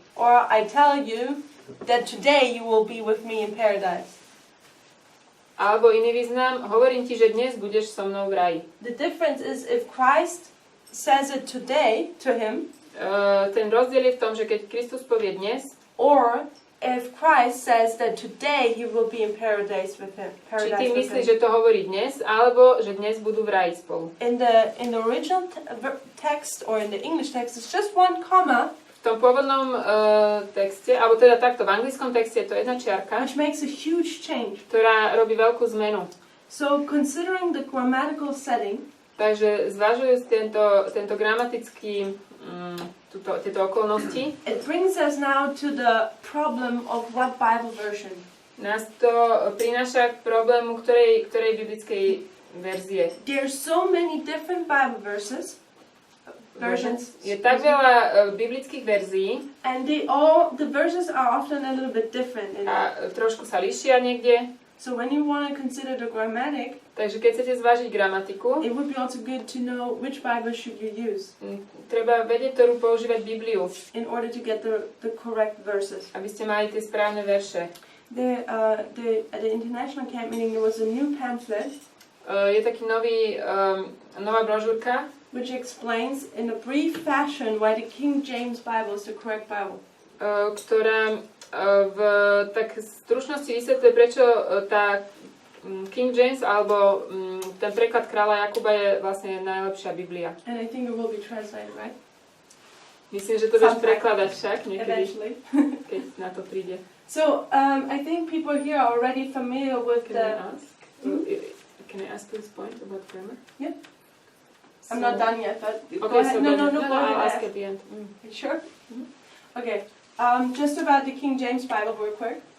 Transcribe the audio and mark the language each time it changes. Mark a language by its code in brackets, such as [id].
[en] Or I tell you that today you will be with me in paradise. [sk] Alebo iný význam, hovorím ti, že dnes budeš so mnou v raji. [en] The difference is if Christ says it today to him, [sk] Ten rozdiel je v tom, že keď Kristus povie dnes, [en] or if Christ says that today he will be in paradise with him. [sk] či ty myslíš, že to hovorí dnes, alebo že dnes budú v raji spolu. [en] In the original text or in the English text, it's just one comma, [sk] V tom pôvodnom texte, alebo teda takto, v anglickom texte je to jedna čiarka, [en] which makes a huge change. [sk] ktorá robí veľkú zmenu. [en] So considering the grammatical setting, [sk] Takže zvažujúc tento gramatický, tieto okolnosti, [en] it brings us now to the problem of what Bible version. [sk] nás to prináša k problému ktorej biblickej verzie. [en] There's so many different Bible versions, [sk] Je tak veľa biblických verzií [en] and the verses are often a little bit different. [sk] a trošku sa líšia niekde. [en] So when you want to consider the grammatic, [sk] Takže keď chcete zvážiť gramatiku, [en] it would be also good to know which Bible should you use [sk] treba vedieť, ktorú používať Bibliu, [en] in order to get the correct verses. [sk] aby ste mali tie správne verše. [en] At the international camp meeting there was a new pamphlet [sk] Je taký nová brožúrka, [en] which explains in a brief fashion why the King James Bible is the correct Bible. [sk] ktorá v tak stručnosti vysvetľuje, prečo tá King James alebo ten preklad kráľa Jakuba je vlastne najlepšia Biblia. [en] And I think it will be translated, right? [sk] Myslím, že to budeš prekladať však niekedy, [en] Eventually. [sk] keď na to príde. [en] So I think people here are already familiar with Can I the... ask? Can I ask this point about grammar? Yeah. I'm not done yet, but go Okay, ahead. so No, go ahead. I'll ask at the end. You sure? Okay. Just about the King James Bible real quick.